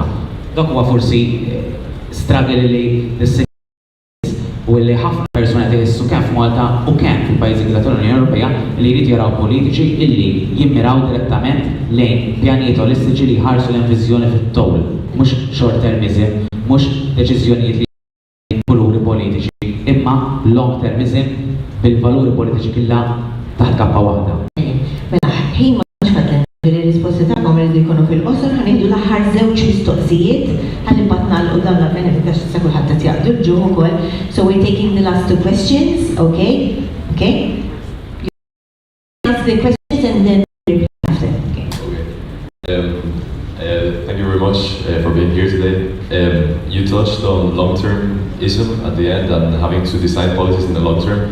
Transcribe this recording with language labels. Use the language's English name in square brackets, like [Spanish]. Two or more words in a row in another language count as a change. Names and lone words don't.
[Maltese] Dak huwa forsi struggle li u li ħafna persuni qed jħissu kemm f'Malta u kemm fil-pajjiżi tal-Unjoni Ewropea li jridu jaraw politiċi illi jimmiraw direttament lejn pjanijiet olistiċi li jħarsu l-viżjoni fit-tul, mhux [English] short termism, [Maltese] mhux deċiżjonijiet li valuri politiċi, imma [English] long termism [Maltese] bil-valuri politiċi kollha taħt kappa waħda. Mela, ħin ma nixfadlen il-risposti tagħhom irridu jkunu fil-qosor ħanieħdu l-aħħar żewġ mistoqsijiet ħalli mbagħad nagħlqu dan l-avveniment għax se kulħadd qed jaqdu l-ġuħ ukoll. [English] So we're taking the last two questions, okay? Okay? You ask the questions and then repeat after. Okay. Thank you very much for being here today. You touched on long-termism at the end and having to design policies in the long term.